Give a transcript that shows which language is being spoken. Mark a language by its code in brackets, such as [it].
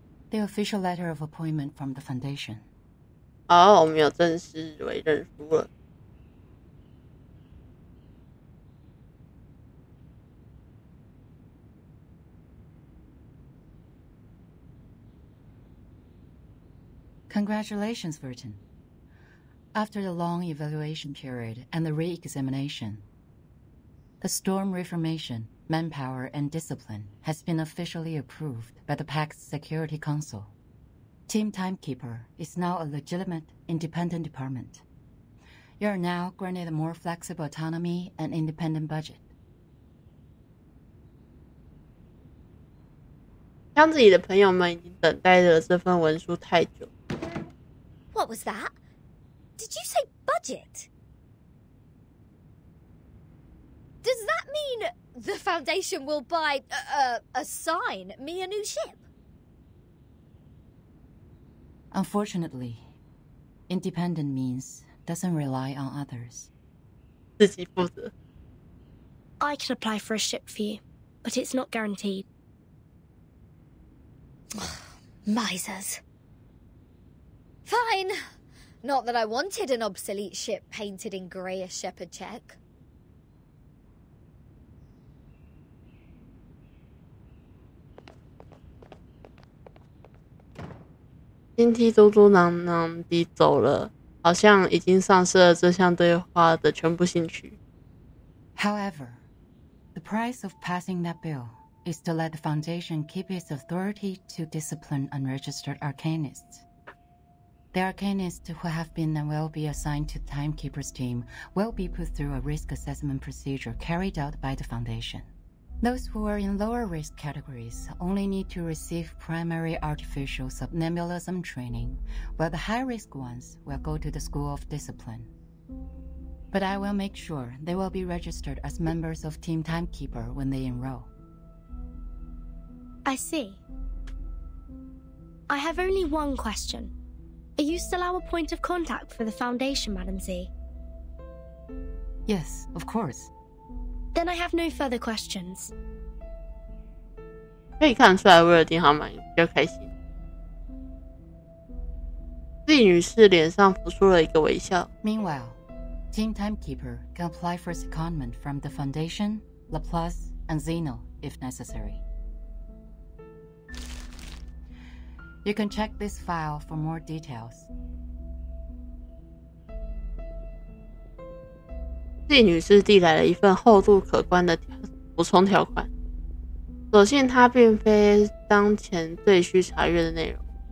[en] the official letter of appointment from the Foundation. [zh] 哦，我们有正式委任书了。 [en] Congratulations, Burton. After the long evaluation period and the re-examination, the storm reformation, manpower, and discipline has been officially approved by the Pact's Security Council. Team Timekeeper is now a legitimate, independent department. You are now granted a more flexible autonomy and independent budget. [zh] 箱子里的朋友们已经等待着这份文书太久。 [en] What was that? Did you say budget? Does that mean the Foundation will buy, assign me a new ship? Unfortunately, independent means doesn't rely on others. [zh] 自己负责。 [en] I could apply for a ship for you, but it's not guaranteed. Misers. Fine. Not that I wanted an obsolete ship painted in grey as shepherd check. [zh] 金梯嘟嘟囔囔地走了，好像已经丧失了这项对话的全部兴趣。 [en] However, the price of passing that bill is to let the Foundation keep its authority to discipline unregistered arcanists. The arcanists who have been and will be assigned to Timekeeper's team will be put through a risk assessment procedure carried out by the Foundation. Those who are in lower risk categories only need to receive primary artificial somnambulism training, while the high risk ones will go to the School of Discipline. But I will make sure they will be registered as members of Team Timekeeper when they enroll. I see. I have only one question. Are you still our point of contact for the Foundation, Madam Z? Yes, of course. Then I have no further questions. [zh] 可以看出来，威尔丁好像比较开心。丽女士脸上浮出了一个微笑。 [en] Meanwhile, Team Timekeeper can apply for secondment from the Foundation, Laplace, and Zeno if necessary. You can check this file for more details. [zh] 丽女士递来了一份厚度可观的补充条款，所幸它并非当前最需查阅的内容。